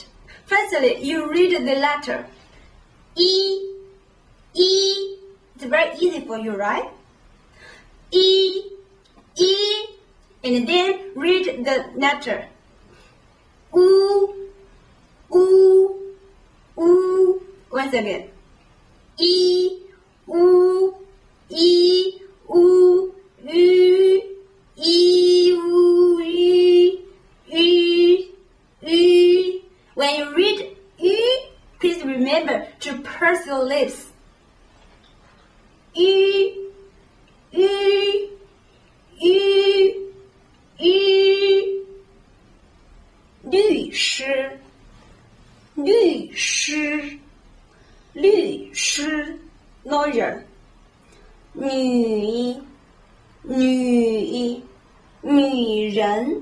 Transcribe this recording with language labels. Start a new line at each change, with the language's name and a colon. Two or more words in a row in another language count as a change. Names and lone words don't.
English: Firstly, you read the letter E. E. It's very easy for you, right? E. E. And then read the letter U. U. U. Once again. E. U. E. U. U. E. U. E. E. E. When you read E, please remember to purse your lips. E. E. E. E.
Chinese: 律师，律师，律师 lawyer， 女，女，女人，